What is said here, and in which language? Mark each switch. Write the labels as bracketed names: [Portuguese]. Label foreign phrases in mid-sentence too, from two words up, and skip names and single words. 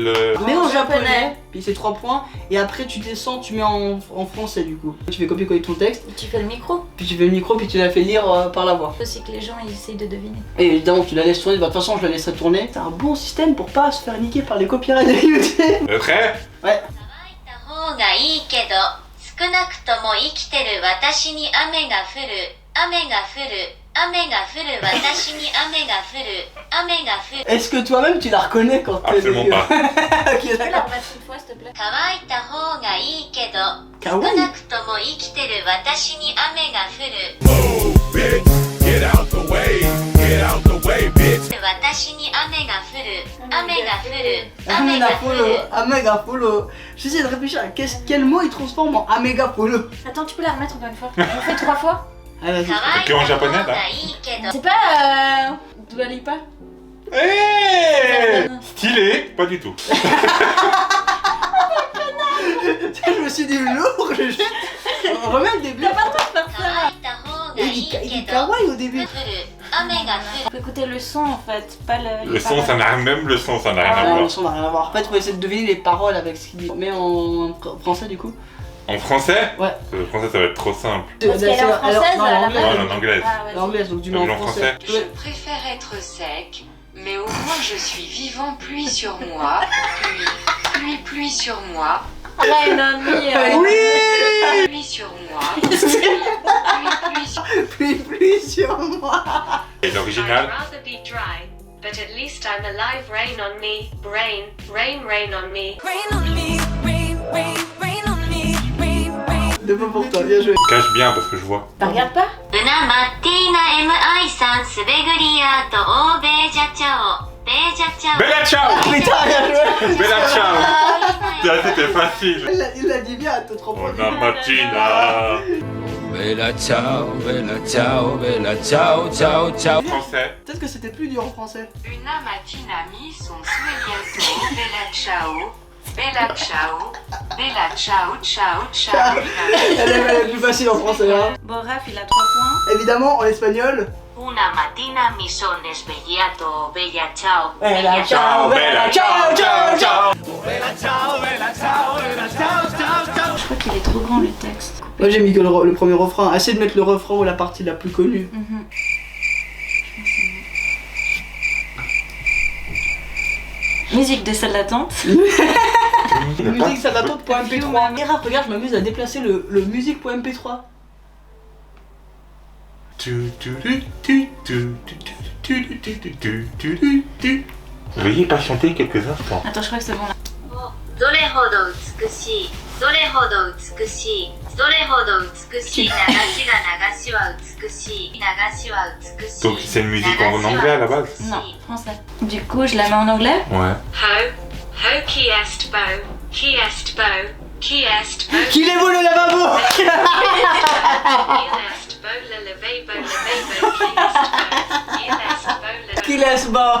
[French] Mets en japonais, puis c'est 3 points, et après tu descends, tu mets en français du coup. Tu fais copier-coller ton texte, Tu fais le micro. puis tu fais le micro, puis tu la fais lire par la voix. Aussi que les gens ils essayent de deviner. Et évidemment, tu la laisses tourner, bah, de toute façon je la laisserai tourner. C'est un bon système pour pas se faire niquer par les copyrights de YouTube. Prêt? Ouais. [Japanese] 方がいいけど少なくとも生きてる私に雨が降る雨が降る雨が降る私に雨が降る雨が降る [French] Est-ce que toi-même tu la reconnais quand t'es Absolument pas. Ok, Tu peux la d'accord. remettre une fois s'il te plaît. [Japanese] 乾いた方がいいけど少 [French] Kawaii. [Japanese] なくとも生きてる私に雨が降る [English] Move, bitch! Get out the way! Get out the way, bitch! [Japanese] 私に雨が降る雨が降る Amegapolo, Amegapolo. [French] J'essaie de réfléchir à quel mot il transforme en Amegapolo. Attends, tu peux la remettre encore une fois. On fait 3 fois. Allez, vas-y. [Japanese] 乾い [French] Que en [Japanese] た [French] japonais [Japanese] 方 [French] là? [Japanese] がいいけど [French] C'est pas Dua Lipa. Hey Stylé? Pas du tout. Je me suis dit lourd, on remet le début. [Japanese] 乾いた方がいい [French] Il dit [Japanese] けど [French] kawaii au début. [Japanese] 降る雨が降る [French] Faut écouter le son en fait, pas le. Le son, ça n'a même le son, ça n'a rien à Ah, le voir. son n'a rien à voir. En fait, faut essayer de deviner les paroles avec ce qu'il dit. Mais en français du coup. En français? Ouais. Le français, ça va être trop simple. Parce qu'elle est en française, non, elle a l'anglais. pas- Non, en anglaise. Ah, ouais. L'anglaise, donc tu mets Donc, en en français. français. Je préfère être sec, mais au moins je suis vivant, pluie sur moi, pluie sur moi, [English] Rain on me. [French] Oui. pluie sur moi, pluie sur Pluie sur moi. Et l'original? [English] I'd rather be dry, but at least I'm alive. Rain on me, rain, rain, rain on me. [French] De peu pour toi, bien joué. Cache bien parce que je vois. T'as regardes pas? うなまティーナ MI さんすべぐりアート欧米ジャチャオベージャチャオ [Italian] Bella ciao! [French] Putain, bien joué. [Italian] Bella ciao! [French] Ça, c'était facile. Il l'a dit bien, t'as trop bon. [Italian] Buona mattina! Bella ciao, bella ciao, bella ciao, ciao, ciao. [French] Français. Peut-être que c'était plus dur en français. [Italian] Una mattina mi son svegliato, bella ciao, bella ciao, bella ciao, ciao, ciao. [French] Elle est plus facile en français, hein. Bon, Raph il a 3 points. Évidemment, en espagnol. [Italian] Una mattina mi sono svegliato bella ciao Bella ciao, bella ciao, ciao, ciao. [French] Je crois qu'il est trop grand le texte. Moi j'ai mis que le premier refrain. Essaye de mettre le refrain ou la partie la plus connue. Musique de salle d'attente. Musique ça d'attente pour MP3. Et rap, regarde, je m'amuse à déplacer le musique.mp3. Veuillez patienter quelques instants. Attends, je crois que c'est bon là. [Japanese] どれほど美しいどれほど美しいどれほど美しい流しが流しは美しい流しは美しい [French] Donc c'est une musique en anglais à la base? Non, français. Du coup, je la mets en anglais. Ouais. Ho qui est beau, qui est beau, qui est beau. Qu'il est beau le lavabo. Il est beau le lavabo, qui est beau.